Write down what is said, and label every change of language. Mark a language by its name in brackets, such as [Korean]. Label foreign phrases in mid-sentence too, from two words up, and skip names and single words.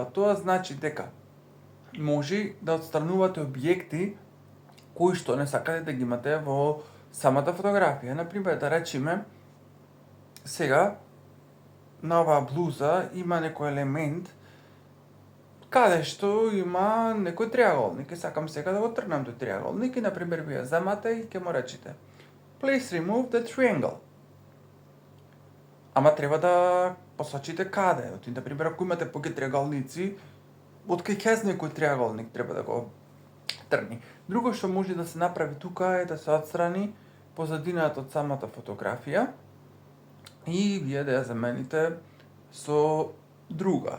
[Macedonian] Тоа значи дека може да отстранувате објекти кои што не сакате да ги имате во самата фотографија. Например, да речеме, сега на оваа блуза има некој елемент каде што има некој триаголник и сакам сега да го тргнам тој триаголник и например вие земате и ќе му речете [English] Please remove the triangle. [Macedonian] Ама треба да посочите каде. Например, ако имате поки триаголници, од кај ќе некој триаголник треба да го тргни. Друго што може да се направи тука е да се отстрани позадината од самата фотографија и вие да ја замените со друга.